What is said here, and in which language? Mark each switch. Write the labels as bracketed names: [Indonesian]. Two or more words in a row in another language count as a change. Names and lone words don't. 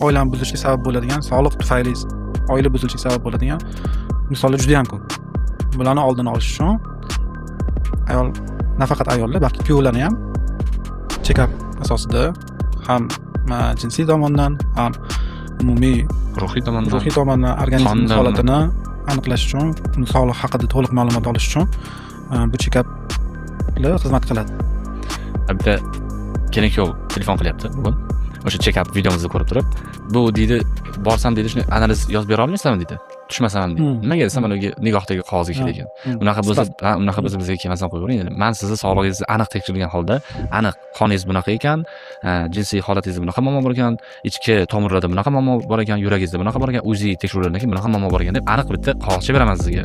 [Uzbek] oilani buzilishiga sabab bo'ladigan, sog'liq tufayli oila buzilishiga sabab bo'ladigan misollar juda ham ko'p. Bularni oldini olish uchun nafaqat ayollar, balki kuyovlarni ham check-up asosida ham jinsiy tomondan, ham umumiy ruhiy tomondan organizm holatini aniqlash uchun, sog'liq haqida to'liq ma'lumot olish uchun bu check-uplar xizmat qiladi. Bitta kelin-kuyov telefon qilyapti bugun. O'sha check-up videomizni ko'rib turib, bu deydi, borsam deydi, shuni analiz yozib bera olmaysizmi deydi. Tushmasam deydi. Nimaga desam, ularga nigohdagi qog'ozga kerak ekan. Unaqa bo'lsa bizga kelmasdan qo'yavering dedi. Men sizni sog'lig'ingizni aniq tekshirilgan holda, aniq qoningiz bunaqa ekan, jinsiy holatingizda bunaqa muammo bor ekan, ichki tomirlarda bunaqa muammo bor ekan, yuragingizda bunaqa bor ekan, o'zingiz tekshiruvlardan keyin bunaqa muammo bor ekan deb aniq bitta qog'ozcha beraman sizga.